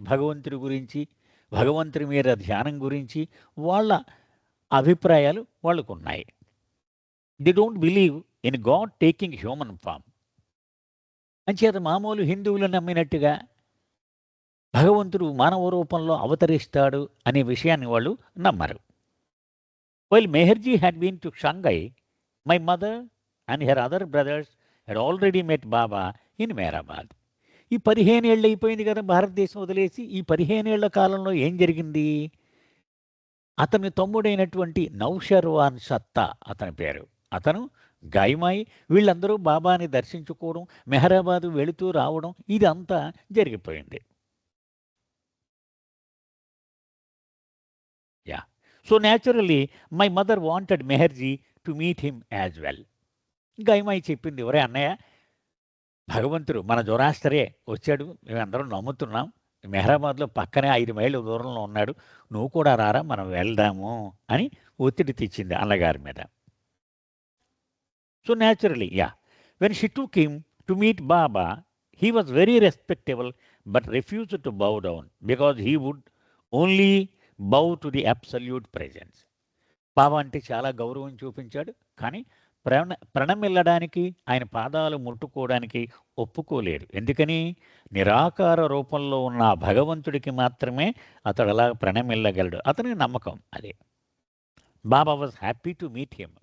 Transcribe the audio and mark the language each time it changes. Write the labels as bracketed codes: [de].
[te] భగవంతుడి గురించి, భగవంతుడి మీద ధ్యానం గురించి వాళ్ళ అభిప్రాయాలు వాళ్ళకు ఉన్నాయి. [en] They don't believe in God taking human form. [te] అంచేత మామూలు హిందువులు నమ్మినట్టుగా భగవంతుడు మానవ రూపంలో అవతరిస్తాడు అనే విషయాన్ని వాళ్ళు నమ్మరు. [en] While Meherji had been to Shanghai, my mother and her other brothers had already met Baba in Mehrabad. [te] ఈ 15 ఏళ్ళు అయిపోయింది కదా భారతదేశం వదిలేసి. ఈ 15 ఏళ్ల కాలంలో ఏం జరిగింది? అతని తమ్ముడైనటువంటి నౌషర్వాన్ సత్తా అతని పేరు. అతను గాయమాయి వీళ్ళందరూ బాబాని దర్శించుకోవడం, మెహరాబాదు వెళుతూ రావడం ఇదంతా జరిగిపోయింది. [en] So naturally, my mother wanted Meherji to meet him as well. [te] గాయమాయి చెప్పింది, ఒరే అన్నయ్య, భగవంతుడు మన జొరాస్టరే వచ్చాడు, మేమందరం నమ్ముతున్నాం, మెహరాబాద్లో పక్కనే 5 మైళ్ళ దూరంలో ఉన్నాడు, నువ్వు కూడా రారా, మనం వెళ్దాము అని ఒత్తిడి తెచ్చింది అన్నగారి మీద. [en] So naturally when she took him to meet Baba, he was very respectable but refused to bow down because he would only bow to the absolute presence. [te] బాబా అంటే చాలా గౌరవం చూపించాడు, కానీ ప్రణమిల్లడానికి, ఆయన పాదాలు ముట్టుకోవడానికి ఒప్పుకోలేరు. ఎందుకని? నిరాకార రూపంలో ఉన్న ఆ భగవంతుడికి మాత్రమే అతడు అలా ప్రణమిల్లగలడు. అతని నమ్మకం అదే. [en] Baba was happy to meet him.